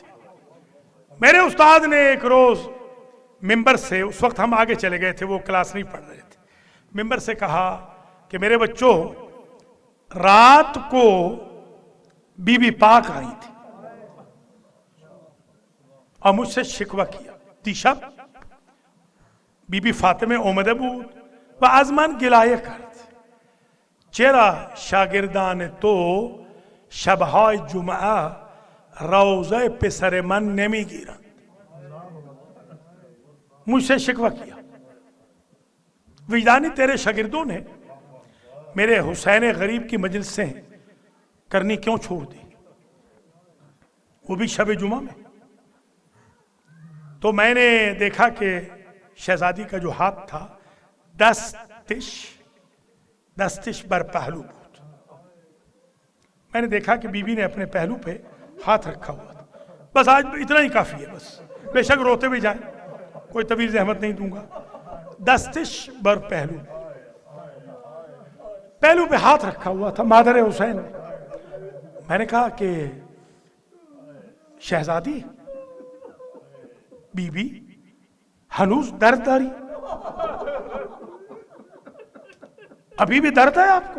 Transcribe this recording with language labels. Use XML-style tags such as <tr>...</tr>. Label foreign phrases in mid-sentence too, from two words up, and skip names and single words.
<ur>میرے استاد نے ایک روز ممبر سے، اس وقت ہم آگے چلے گئے تھے، وہ کلاس نہیں پڑھ رہے تھے، ممبر سے کہا کہ میرے بچوں رات کو بی بی پاک آئی تھی اور مجھ سے شکوہ کیا.</ur> <fa>دیشب بی بی فاطمه اومده بود و از من گلایه کرد چرا شاگردان تو شبهای جمعه روضه پسر من نمیگیرند.</fa> <ur>مجھ سے شکوہ کیا. وجدانی تیرے شاگردوں نے میرے حسین غریب کی مجلسیں کرنی کیوں چھوڑ دی، وہ بھی شب جمعہ میں؟ تو میں نے دیکھا کہ شہزادی کا جو ہاتھ تھا</ur> <fa>دستش بر پہلو بود.</fa> <ur>میں نے دیکھا کہ بی بی نے اپنے پہلو پہ ہاتھ رکھا ہوا تھا. بس آج اتنا ہی کافی ہے، بس بے شک روتے بھی جائیں، کوئی طویل زحمت نہیں دوں گا.</ur> <fa>دستش بر پہلو،</fa> <ur>پہلو پہ ہاتھ رکھا ہوا تھا مادر حسین. میں نے کہا کہ شہزادی بی بی</ur> <fa>ہنوز درد داری،</fa> <ur>ابھی بھی درد ہے آپ کو؟</ur>